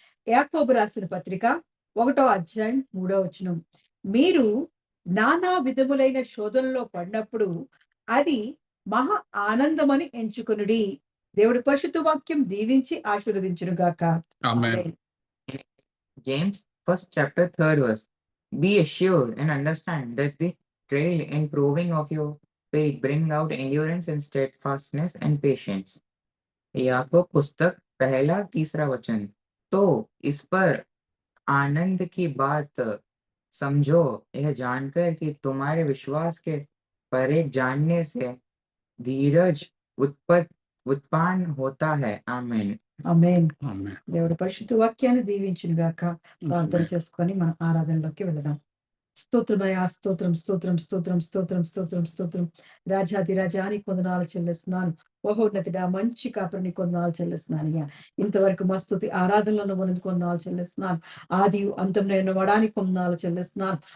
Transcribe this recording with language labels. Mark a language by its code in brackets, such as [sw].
[te] యాకోబు రాసిన పత్రిక 1వ అధ్యాయం 3వ వచనం. మీరు నానా విధములైన శోధనలో పడినప్పుడు అది మహా ఆనందమని ఎంచుకొనుడి. దేవుడి పరిశుద్ధ వాక్యం దీవించి ఆశీర్వదించును గాక. ఆమేన్. [en] James 1st chapter 3rd verse. Be assured and understand that the trial and proving of your faith bring out endurance and steadfastness and patience. [hi] याकूब पुस्तक 1-3 वचन. तो इस पर आनंद की बात समझो, यह जानकर कि तुम्हारे विश्वास के परे जानने से धीरज उत्पन्न होता है. आमीन. [te] ఆమేన్. ఆమేన్. దేవుడి పరిశుద్ధ వాక్యాన్ని దీవించును గాక. ప్రార్థన చేసుకొని మనం ఆరాధనలోకి వెళదాం. స్తోత్రమయా, స్తోత్రం, స్తోత్రం, స్తోత్రం, స్తోత్రం, స్తోత్రం, స్తోత్రం. రాజాది రాజాని కొందనాలు చెల్లిస్తున్నాను. మహోన్నతుడా, మంచి కాపురిని కొందనాలు చెల్లిస్తున్నాను. ఇంతవరకు మా స్తుతి ఆరాధనలో ఉన్నందుకు కొందనాలు చెల్లిస్తున్నాను. ఆది అంతంలో వడానికి కొందనాలు చెల్లిస్తున్నాను.